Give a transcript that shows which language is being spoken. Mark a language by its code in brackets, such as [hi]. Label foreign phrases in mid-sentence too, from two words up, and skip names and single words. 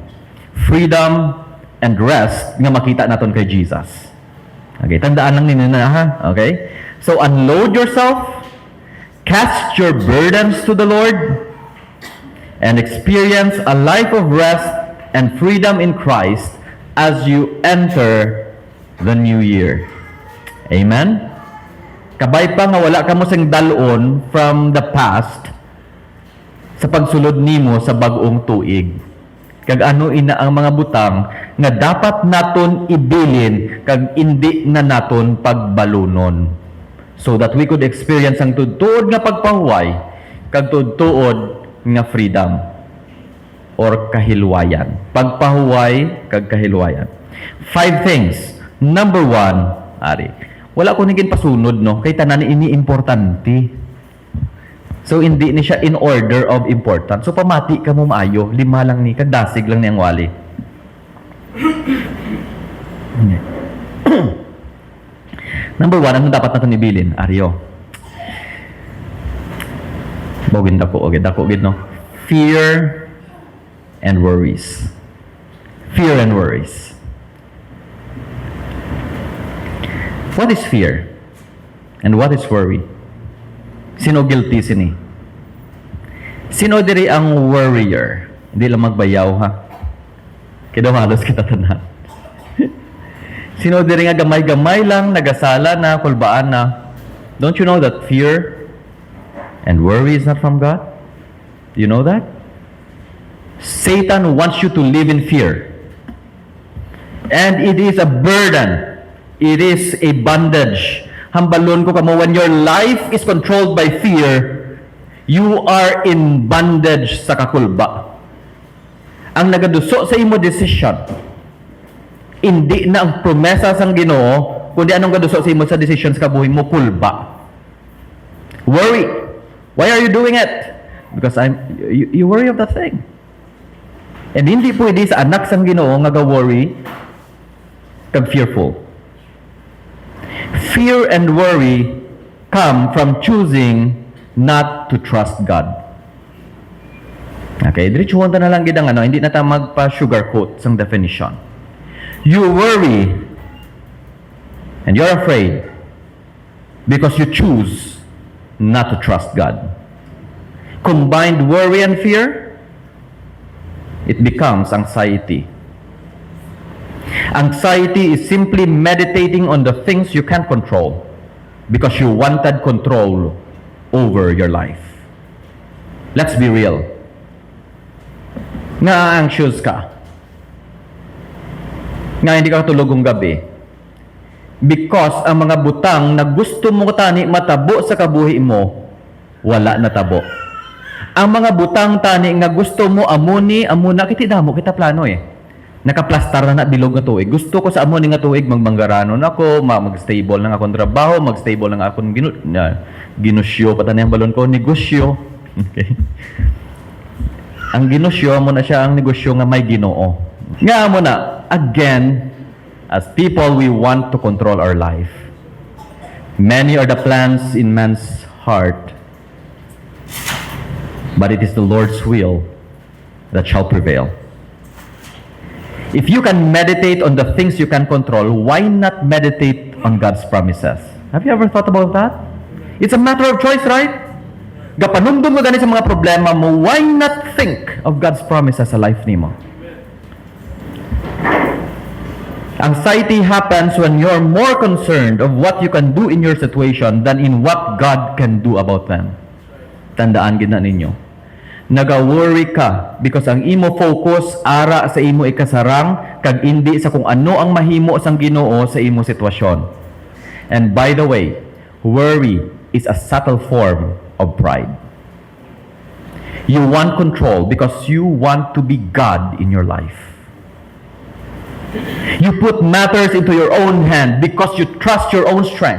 [en] Freedom and rest [hil] nga makita naton kay Jesus. Okay, tandaan lang ninyo na, ha? Okay? [en] So unload yourself, cast your burdens to the Lord, and experience a life of rest and freedom in Christ as you enter the new year. Amen? [hil] Kabay pa nga wala ka mo sing dalon [en] from the past [hil] sa pagsulod nimo sa bag-ong tuig. Kag ano ina ang mga butang nga dapat naton ibilin kag indi na naton pagbalunon, [en] so that we could experience [hil] ang tuod nga pagpahuway kag tuod nga freedom or kahilwayan. Pagpahuway kag kahilwayan. 5 things. Number 1, ari. Wala ko nigin pasunod, no, kay tanan ini importante. So hindi ni siya [en] in order of importance. [hil] So pamati ka mo maayo, 5 lang ni kag dasig lang ni ang wali. Number 1, ano dapat natin ibilin? Aryo. Bawin dako, okay, dako gid, no? [en] Fear and worries. Fear and worries. What is fear? And what is worry? [hil] Sino guilty sini? Sino diri ang worrier? Hindi lang magbayaw, ha? Kaya halos kita tanan. Sino diri nga gamay-gamay lang, nagasala na, kulbaan na. [en] Don't you know that fear and worry is not from God? Do you know that? Satan wants you to live in fear. And it is a burden. It is a bondage. [hil] Hambalon ko kamo, [en] when your life is controlled by fear, you are in bondage [hil] sa kakulba. Ang nagaduso sa imo decision, hindi na ang promesa sang Ginoo, kundi anong gaduso sa imo sa decisions kabuhi mo, kulba. [en] Worry. Why are you doing it? Because you worry of that thing. [hil] And hindi pwede sa anak sang Ginoo nga ga-worry kag fearful. [en] Fear and worry come from choosing not to trust God. [hil] Okay, diretsuhon ta na lang gid ang hindi na ta magpa-sugarcoat sang definition. [en] You worry and you're afraid because you choose not to trust God. Combined worry and fear, it becomes anxiety. Anxiety is simply meditating on the things you can't control because you wanted control over your life. Let's be real. [hil] Na-anxious ka. Nga hindi ka tulog ng gabi. Because ang mga butang na gusto mo tani matabo sa kabuhi mo, wala natabo. Ang mga butang tani nga gusto mo amuna, kiti damo, kita plano Nakaplastar na bilog nga tuig. Gusto ko sa amuni nga tuig magmanggaranon ako, mag-stable ng akong trabaho, mag-stable ng akong ginusyo, patanay ang balon ko, negosyo. Okay. Ang ginusyo mo na siya ang negosyo nga may Ginoo. Nga mo na, [en] again, as people, we want to control our life. Many are the plans in man's heart, but it is the Lord's will that shall prevail. If you can meditate on the things you can control, why not meditate on God's promises? Have you ever thought about that? It's a matter of choice, right? [hil] Gapanumdum mo gani sa mga problema mo, [en] why not think of God's promises [hil] sa life nimo? [en] Anxiety happens when you're more concerned of what you can do in your situation than in what God can do about them. [hil] Tandaan gid na ninyo. Naga-worry ka because ang imo focus [en] ara sa imo ikasarang [hil] kag indi sa kung ano ang mahimo sang Ginoo sa imo sitwasyon. [en] And by the way, worry is a subtle form of pride. You want control because you want to be God in your life. You put matters into your own hand because you trust your own strength.